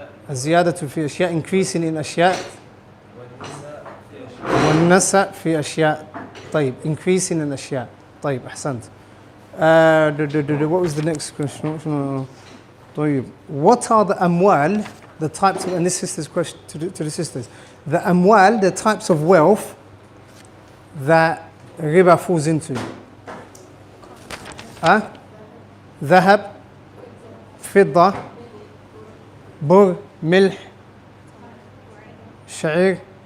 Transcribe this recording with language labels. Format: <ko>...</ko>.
<ar>الزيادة في أشياء,</ar> <en>increasing in</en> <ar>أشياء. والنسأ في أشياء. طيب,</ar> <en>increasing in</en> <ar>أشياء. طيب, أحسنت.</ar> <en>What was the next question?</en> <ar>طيب,</ar> <en>what are the amwal, the types of, and this sister's question to the sisters, the amwal, the types of wealth that riba falls into?</en> <ar>ذهب, فضة, بر, milh, sha'ir.</ar>